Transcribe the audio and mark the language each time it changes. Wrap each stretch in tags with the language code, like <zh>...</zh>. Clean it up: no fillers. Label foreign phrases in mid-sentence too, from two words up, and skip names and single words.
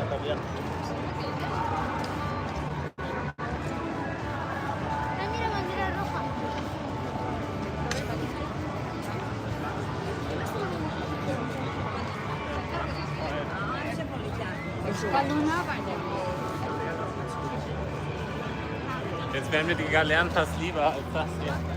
<es>Ah, mira, bandera roja.</es> <de>Jetzt wären mir die Galeeren fast lieber als das hier.</de>